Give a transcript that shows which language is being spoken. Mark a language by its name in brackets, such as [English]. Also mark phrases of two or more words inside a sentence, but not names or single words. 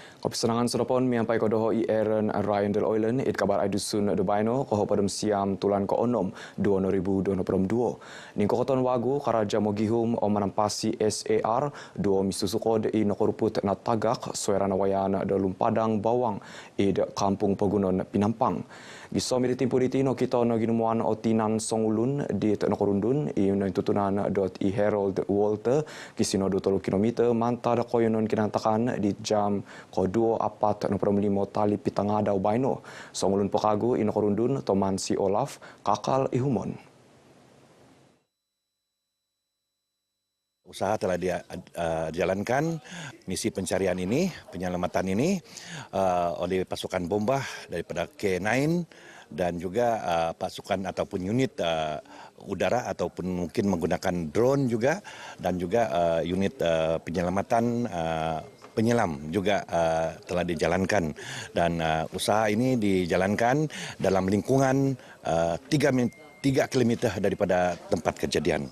[Central Dusun] Pesenangan serapon miampai kodoho i Aaron Ryan del Oilen it kabar aidusun do baino koho padam siam tulan ko onom 2022. Ning kokoton wagu karaja mogihum o manampasi SAR do misusukod i nokoruput na tagak suerana wayan do lumpadang bawang i kampung Pegunon Pinampang. Giso militimpu ditino kita no ginumuan o tinan songulun di nokorundun i no tutunan dot i Harold Walter kisino 20 km manta da koyonon kinantakan di jam ko 24.5 tali pitangada ubaino. Songulun pokagu i nokorundun toman si Olaf kakal ihumon. [Malay] Usaha telah dijalankan, misi pencarian ini, penyelamatan ini oleh pasukan bomba daripada K9 dan juga pasukan ataupun unit udara ataupun mungkin menggunakan drone juga dan juga unit penyelamatan penyelam juga telah dijalankan dan usaha ini dijalankan dalam lingkungan 3 km daripada tempat kejadian.